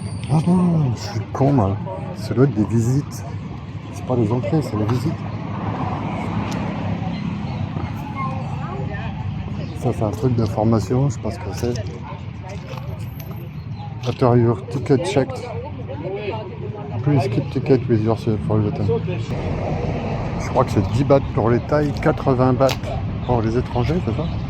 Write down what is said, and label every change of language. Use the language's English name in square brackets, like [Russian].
[French] Ah non, je suis con moi. Ça doit être des visites. C'est pas les entrées, c'est les visites. Ça c'est un truc d'information, je sais pas ce que c'est. [English] After your ticket checked, please keep ticket with yourself for the time. [French] Je crois que c'est 10 bahts pour les Thaïs, 80 bahts pour les étrangers, c'est ça?